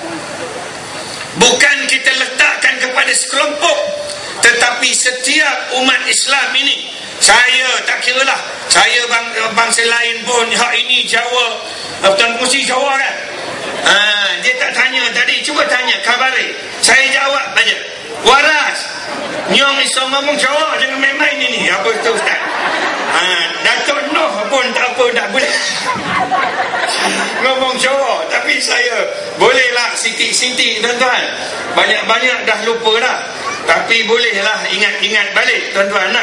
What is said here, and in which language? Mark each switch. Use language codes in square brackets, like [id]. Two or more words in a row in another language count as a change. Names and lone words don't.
[ms] Bukan kita letakkan kepada kepada sekelompok, tetapi setiap umat Islam ini, saya tak kira lah, saya bangsa lain pun, hak ini Jawa, Tuan Pengurusi Jawa kan, dia tak tanya tadi, cuba tanya khabari, saya jawab aja, [jv] waras nyong iso ngomong Jawa, [ms] jangan main-main ini, apa itu Ustaz? Datuk Noh pun tak boleh ngomong Jawa, tapi saya bolehlah sitik-sitik tuan-tuan, banyak-banyak dah lupa dah, tapi bolehlah ingat-ingat balik tuan-tuan nak.